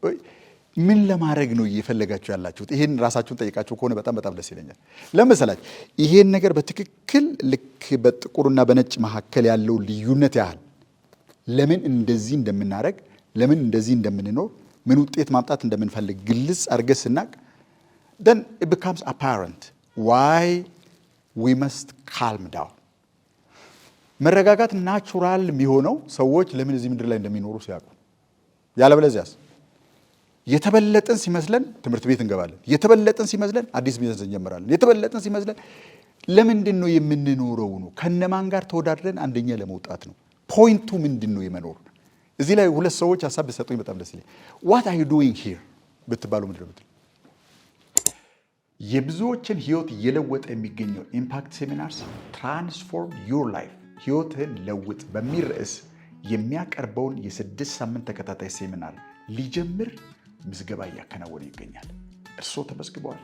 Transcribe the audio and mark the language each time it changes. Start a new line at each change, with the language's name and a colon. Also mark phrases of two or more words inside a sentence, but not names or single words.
Amharic: ምን ለማድረግ ነው እየፈለጋችሁ ያላችሁት? ይሄን ራሳችሁን ጠይቃችሁ ከሆነ በጣም ደስ ይለኛል። ለምሳሌ ይሄን ነገር በትክክል ልክ በጥቁርና በነጭ መካከል ያለው ልዩነት ያህል ለምን እንደዚህ እንደምናደርግ፣ ለምን እንደዚህ እንደምንኖር፣ ምን ውጤት ማምጣት እንደምንፈልግ ግልጽ አድርገን ስናቅ
English: then it becomes apparent why we must calm down።
Amharic: መረጋጋት ናቹራል የሚሆነው ሰዎች ለምን እዚህ ምድር ላይ እንደሚኖሩ ሲያውቁ። ያለበለዚያስ የተበለጠን ሲመስለን ትምህርት ቤት እንገባለን፣ የተበለጠን ሲመስለን አዲስ ቢዝነስ እንጀምራለን፣ የተበለጠን ሲመስለን ለምንድን ነው የምንኖረው ነው? ከነማን ጋር ተወዳድረን አንደኛ ለመውጣት ነው? ፖይንቱ ምንድን ነው የመኖር? እዚህ ላይ ሁለት ሰዎች ሐሳብ ቢሰጡኝ በጣም ደስ ይለኛል።
English: what are you doing here
Amharic: ብትባሉ ምንድን ነው? የብዙዎችን ህይወት እየለወጠ የሚገኘው ኢምፓክት ሴሚናርስ ትራንስፎርም ዩር ላይፍ ህይወትህን ለውጥ በሚል ርዕስ የሚያቀርበውን የ6 ሳምንት ተከታታይ ሴሚናር ሊጀምር ምዝገባ እያከናወነ ይገኛል። እርስዎ ተመዝግበዋል?